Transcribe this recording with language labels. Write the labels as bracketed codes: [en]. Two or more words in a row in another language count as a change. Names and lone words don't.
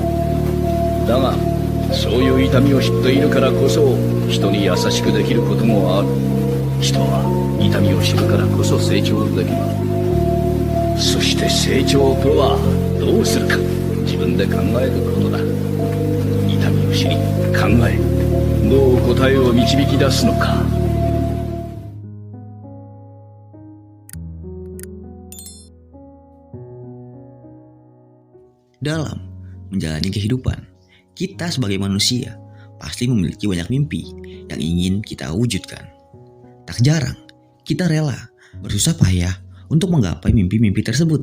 [ja] だがそういう痛みを知っているからこそ人に優しくできることもある。人は痛みを知るからこそ成長できる。そして成長とはどうするか、自分で考えることだ。痛みを知り考え、どう答えを導き出すのか。 [id] Dalam menjalani kehidupan, kita sebagai manusia pasti memiliki banyak mimpi yang ingin kita wujudkan. Tak jarang, kita rela bersusah payah untuk menggapai mimpi-mimpi tersebut.